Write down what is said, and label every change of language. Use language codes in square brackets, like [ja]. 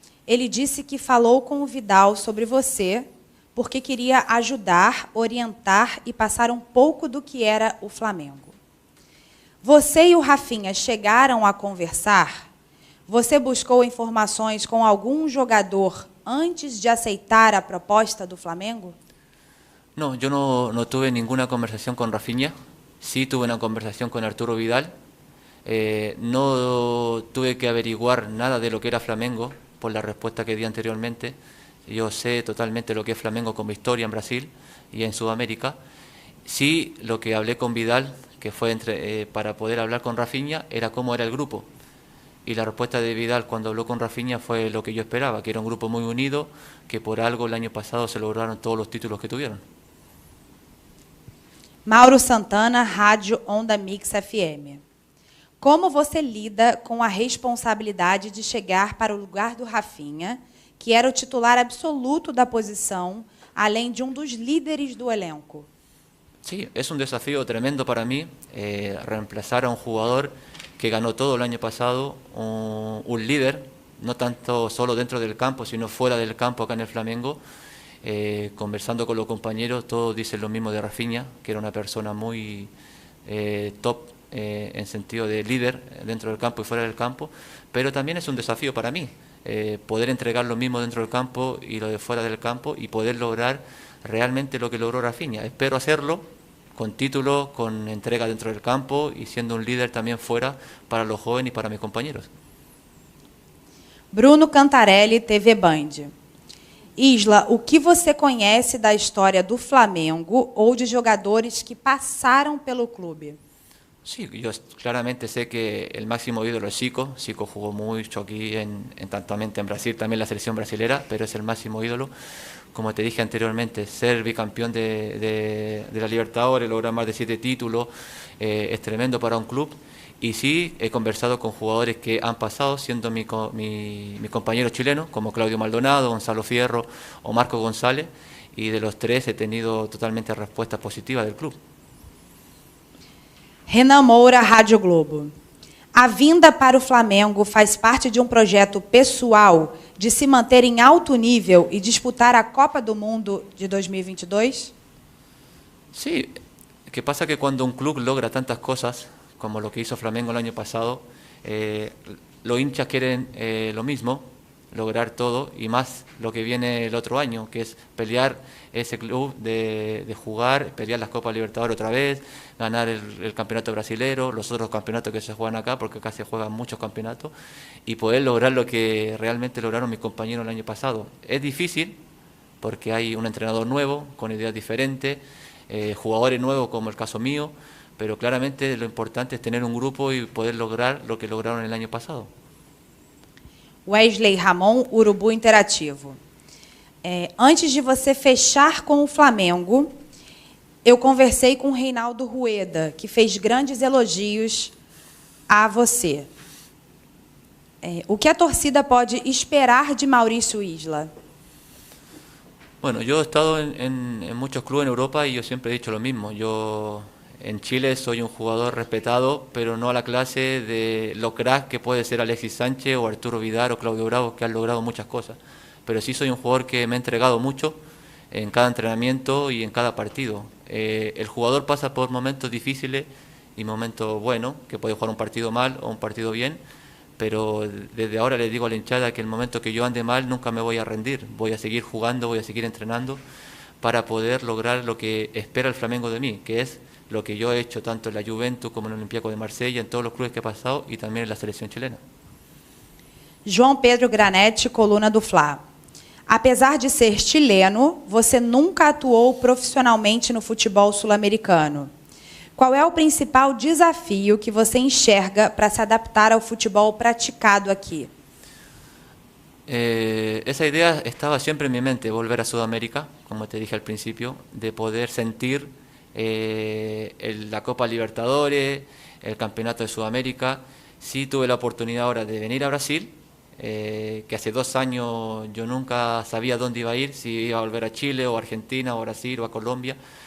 [pt] ele disse que falou com o Vidal sobre você porque queria ajudar, orientar e passar um pouco do que era o Flamengo. Você e o Rafinha chegaram a conversar? Você buscou informações com algum jogador antes de aceitar a proposta do Flamengo? [es] No, yo no tuve ninguna conversación con Rafinha, sí tuve una conversación con Arturo Vidal. No tuve que averiguar nada de lo que era Flamengo por la respuesta que di anteriormente. Yo sé totalmente lo que es Flamengo como historia en Brasil y en Sudamérica. Sí, lo que hablé con Vidal, que fue para poder hablar con Rafinha, era cómo era el grupo. Y la respuesta de Vidal cuando habló con Rafinha fue lo que yo esperaba, que era un grupo muy unido, que por algo el año pasado se lograron todos los títulos que tuvieron. [pt] Mauro Santana, Rádio Onda Mix FM. Como você lida com a responsabilidade de chegar para o lugar do Rafinha, que era o titular absoluto da posição, além de um dos líderes do elenco? [es] Sí, es un desafío tremendo para mí reemplazar a un jugador que ganó todo el año pasado, un líder, no tanto solo dentro del campo, sino fuera del campo acá en el Flamengo. Conversando con los compañeros, todos dicen lo mismo de Rafinha, que era una persona muy top en sentido de líder dentro del campo y fuera del campo, pero también es un desafío para mí, poder entregar lo mismo dentro del campo y lo de fuera del campo y poder lograr realmente lo que logró Rafinha. Espero hacerlo con título, con entrega dentro del campo y siendo un líder también fuera para los jóvenes y para mis compañeros. [pt] Bruno Cantarelli, TV Band. Isla, o que você conhece da história do Flamengo ou de jogadores que passaram pelo clube? [es] Sí, yo claramente sé que el máximo ídolo es Zico. Zico jugó mucho aquí, tanto en Brasil, también la selección brasilera, pero es el máximo ídolo. Como te dije anteriormente, ser bicampeón de la Libertadores, lograr más de 7 títulos, es tremendo para un club. Y sí, he conversado con jugadores que han pasado, siendo mis compañeros chilenos, como Claudio Maldonado, Gonzalo Fierro o Marco González, y de los tres he tenido totalmente respuestas positivas del club. [pt] Renan Moura, Rádio Globo. A vinda para o Flamengo faz parte de um projeto pessoal de se manter em alto nível e disputar a Copa do Mundo de 2022? [es] Sí, que pasa que cuando un club logra tantas cosas, como lo que hizo Flamengo el año pasado, los hinchas quieren lo mismo, lograr todo y más lo que viene el otro año, que es pelear ese club de jugar, pelear las Copas Libertadores otra vez, ganar el campeonato brasilero, los otros campeonatos que se juegan acá, porque acá se juegan muchos campeonatos, y poder lograr lo que realmente lograron mis compañeros el año pasado. Es difícil porque hay un entrenador nuevo, con ideas diferentes, jugadores nuevos como el caso mío, pero claramente lo importante es tener un grupo y poder lograr lo que lograron el año pasado. [pt] Wesley Ramon, Urubu Interativo. Antes de você fechar com o Flamengo, eu conversei com o Reinaldo Rueda, que fez grandes elogios a você. O que a torcida pode esperar de Maurício Isla? [es] Bueno, yo he estado en muchos clubes en Europa y yo siempre he dicho lo mismo. Yo en Chile soy un jugador respetado, pero no a la clase de los cracks que puede ser Alexis Sánchez o Arturo Vidal o Claudio Bravo, que han logrado muchas cosas. Pero sí soy un jugador que me ha entregado mucho en cada entrenamiento y en cada partido. El jugador pasa por momentos difíciles y momentos buenos, que puede jugar un partido mal o un partido bien, pero desde ahora le digo a la hinchada que el momento que yo ande mal nunca me voy a rendir, voy a seguir jugando, voy a seguir entrenando para poder lograr lo que espera el Flamengo de mí, que es lo que yo he hecho tanto en la Juventus como en el Olympiacos de Marsella, en todos los clubes que he pasado y también en la selección chilena. [pt] João Pedro Granetti, coluna do Fla. Apesar de ser chileno, você nunca atuou profissionalmente no futebol sul-americano. Qual é o principal desafio que você enxerga para se adaptar ao futebol praticado aqui? [es] Esa idea estaba siempre en mi mente, volver a Sudamérica, como te dije al principio, de poder sentir la Copa Libertadores, el Campeonato de Sudamérica. Sí tuve la oportunidad ahora de venir a Brasil, que hace 2 años yo nunca sabía dónde iba a ir, si iba a volver a Chile o a Argentina o a Brasil o a Colombia.